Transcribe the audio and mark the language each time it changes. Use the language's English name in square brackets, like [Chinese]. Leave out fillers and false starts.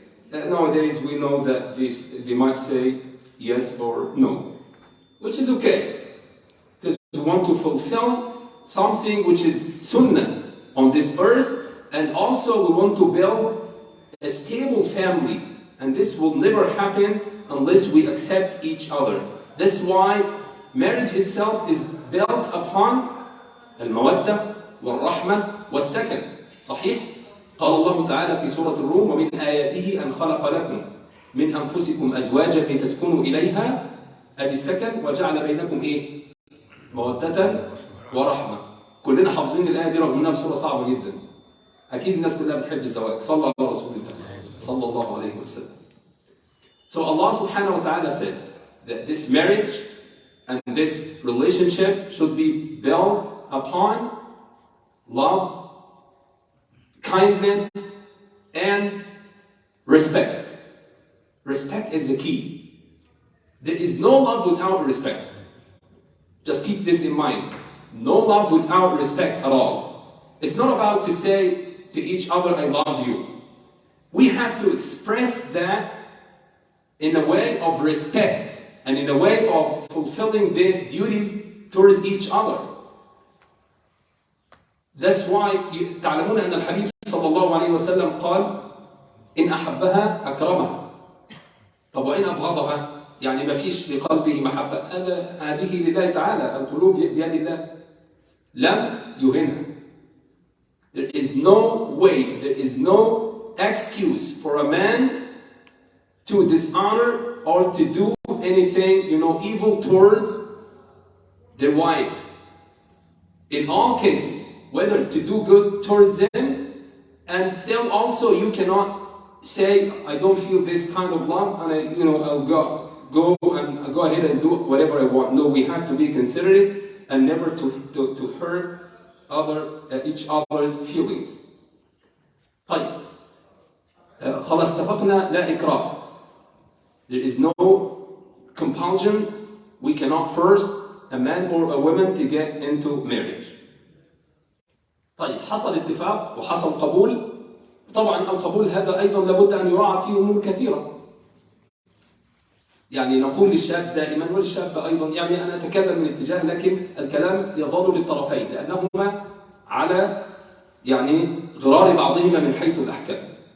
[English] Nowadays we know that they might say yes or no, which is okay, because we want to fulfill something which is sunnah on this earth, and also we want to build a stable family, and this will never happen unless we accept each other. That's why marriage itself is built upon [Arabic] المودة والرحمة والسكن. صحيح؟ قال الله تعالى في سورة الروم: ومن آياته أن خلق لكم من أنفسكم أزواجا لتسكنوا إليها، أدي السكن، وجعل بينكم إيه؟ مودة ورحمة. كلنا حافظين الآية دي رغم إنها سورة صعبة جدا. أكيد الناس كلها بتحب الزواج. صلى على رسول الله صلى الله عليه وسلم. [English] So Allah subhanahu wa ta'ala says that this marriage and this relationship should be built upon love, kindness, and respect. Respect is the key. There is no love without respect. Just keep this in mind. No love without respect at all. It's not about to say to each other, I love you. We have to express that in a way of respect and in a way of fulfilling their duties towards each other. That's why [Arabic] تعلمون أن الحبيب صلى الله عليه وسلم قال إن أحبها أكرمها. طب وإن أبغضها؟ يعني ما فيش في قلبه محبة. هذه لله تعالى، القلوب بيد الله. لم يهنها. [English] There is no way, there is no excuse for a man to dishonor or to do anything, evil towards their wife. In all cases, whether to do good towards them, and still also you cannot say, I don't feel this kind of love, and I'll go ahead and do whatever I want. No, we have to be considerate and never to hurt each other's feelings. [Arabic] طيب خلاص اتفقنا لا إكراه. [English] There is no compulsion. We cannot force a man or a woman to get into marriage. [Arabic] طيب حصل اتفاق وحصل قبول. طبعا القبول هذا أيضا لابد أن يراعى فيه أمور كثيرة. يعني نقول للشاب دائما والشاب أيضا، أنا أتكلم من اتجاه، لكن الكلام يظل للطرفين لأنهما على غرار بعضهما من حيث الأحكام.